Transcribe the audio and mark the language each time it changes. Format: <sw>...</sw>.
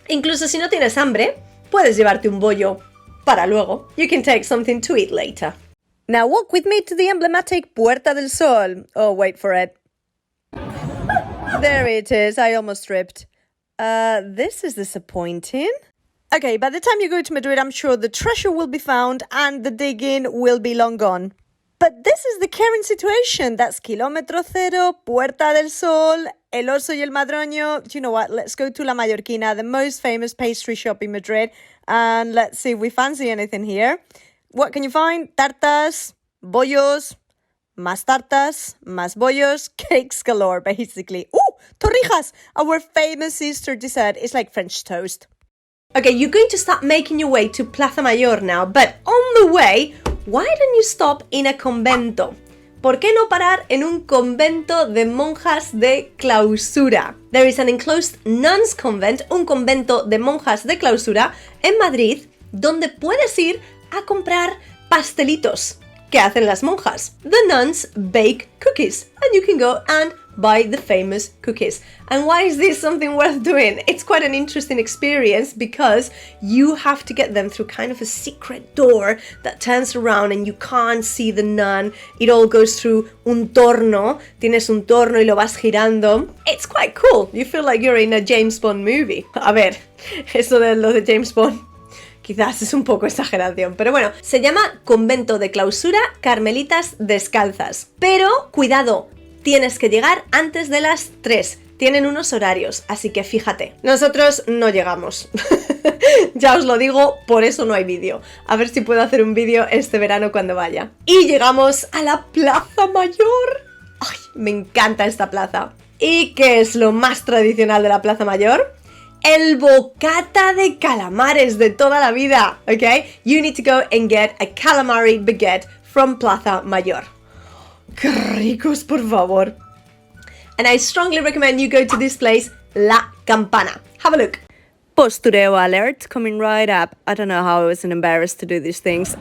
<es>Incluso si no tienes hambre, puedes llevarte un bollo para luego.</es> <en>You can take something to eat later. Now walk with me to the emblematic Puerta del Sol. Oh, wait for it. There it is. I almost tripped. This is disappointing. Okay, by the time you go to Madrid, I'm sure the treasure will be found and the digging will be long gone. But this is the current situation. That's Kilómetro Cero, Puerta del Sol, El Oso y el Madroño. Do you know what? Let's go to La Mallorquina, the most famous pastry shop in Madrid, and let's see if we fancy anything here. What can you find?</en> <es>Tartas, bollos, más tartas, más bollos,</es> <en>cakes galore, basically. Ooh, torrijas, our famous Easter dessert. It's like French toast. Okay, you're going to start making your way to Plaza Mayor now, but on the way, why don't you stop in a convento?</en> <es>¿Por qué no parar en un convento de monjas de clausura?</es> <en>There is an enclosed nuns convent,</en> <es>un convento de monjas de clausura en Madrid, donde puedes ir a comprar pastelitos. ¿Qué hacen las monjas?</es> <en>The nuns bake cookies, and you can go and buy the famous cookies. And why is this something worth doing? It's quite an interesting experience because you have to get them through kind of a secret door that turns around and you can't see the nun. It all goes through un torno.</en> <es>Tienes un torno y lo vas girando.</es> <en>It's quite cool. You feel like you're in a James Bond movie.</en> <es>A ver, eso de lo de James Bond quizás es un poco exageración, pero bueno, se llama Convento de Clausura Carmelitas Descalzas. Pero, cuidado, tienes que llegar antes de las 3. Tienen unos horarios, así que fíjate. Nosotros no llegamos. Ya os lo digo, por eso no hay vídeo. A ver si puedo hacer un vídeo este verano cuando vaya. Y llegamos a la Plaza Mayor. ¡Ay, me encanta esta plaza! ¿Y qué es lo más tradicional de la Plaza Mayor? El bocata de calamares de toda la vida, ¿ok?</es> <en>You need to go and get a calamari baguette from Plaza Mayor.</en> <es>¡Qué ricos, por favor!</es> <en>And I strongly recommend you go to this place, La Campana. Have a look. Postureo alert coming right up. I don't know how I wasn't embarrassed to do these things.</en>